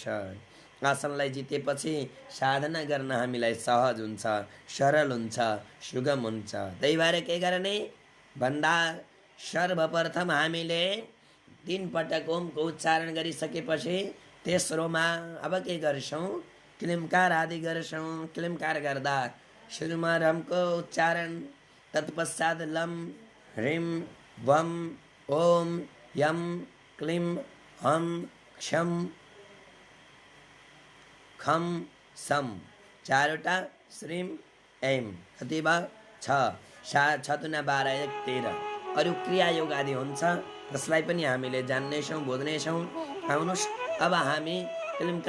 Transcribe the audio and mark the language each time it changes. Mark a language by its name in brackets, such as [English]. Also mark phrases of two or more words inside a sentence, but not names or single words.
[Nepali] आसनलाई जितेपछि साधना गर्न हामीलाई सहज हुन्छ सरल हुन्छ सुगम हुन्छ त्यही भएर के गर्ने भन्दा सर्वप्रथम हामीले 3 पटक ओमको उच्चारण गरिसकेपछि तेस्रोमा अब के गर्छौं क्लिमकार आदि गर्छौं क्लिमकार गर्दा सुरुमा रमको उच्चारण तत्पश्चात [Sanskrit] लम ह्रीम वम ओम यम क्लिम हम क्षम खम सम [Nepali] चारवटा श्रीम एम कति भयो 6 7 दुना 12 1 13 अरु क्रिया योग आदि हुन्छ जसलाई पनि हामीले जान्नेछौं बुझ्नेछौं आउनुस् अब हामी